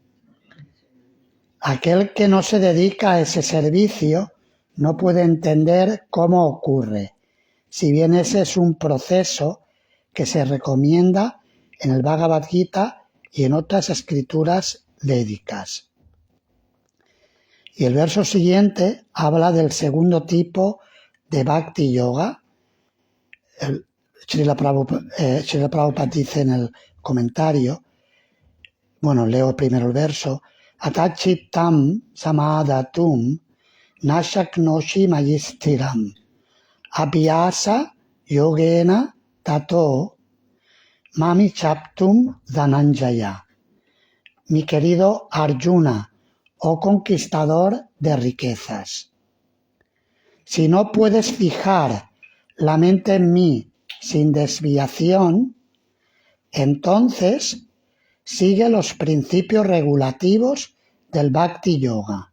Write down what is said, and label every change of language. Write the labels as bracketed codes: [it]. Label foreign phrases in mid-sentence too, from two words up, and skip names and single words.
[es] Aquel que no se dedica a ese servicio no puede entender cómo ocurre, si bien ese es un proceso que se recomienda en el Bhagavad Gita y en otras escrituras védicas. Y el verso siguiente habla del segundo tipo de Bhakti Yoga. Srila Prabhupada dice en el comentario, bueno, leo primero el verso, [sa] अथचित्तम् समाधातुम् नशक्नोषि मयिस्थिरम् अभ्यास योगेन ततो मामि चाप्तुम् धनञ्जय. [es] Mi querido Arjuna, oh conquistador de riquezas, si no puedes fijar la mente en mí sin desviación, entonces sigue los principios regulativos del Bhakti Yoga.